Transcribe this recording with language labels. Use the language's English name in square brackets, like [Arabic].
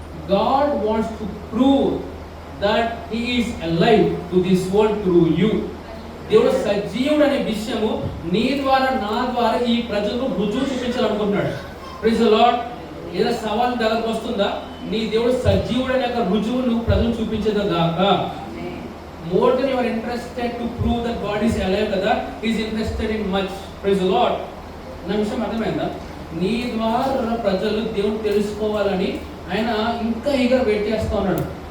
[English] God wants to prove that he is alive to this world through you. [Telugu] దేవుడు సజీవుడు అనే విషయము నీ ద్వారా నా ద్వారా ఈ ప్రజలకు రుజువు చూపించాలనుకుంటున్నాడు. [English] Praise the Lord. [Telugu] ఏదైనా సవాల్ దగ్గరకు వస్తుందా? నీ దేవుడు సజీవుడు అనే రుజువు నువ్వు ప్రజలు చూపించేదా గాక. [English] More than you are interested to prove that God is alive కదా, he is interested in much. Praise the Lord. [Telugu] నా విషయం అర్థమైందా? నీ ద్వారా ప్రజలు దేవుడు తెలుసుకోవాలని ఆయన ఇంకా ఈగర్ వెయిట్ చేస్తా ఉన్నాడు.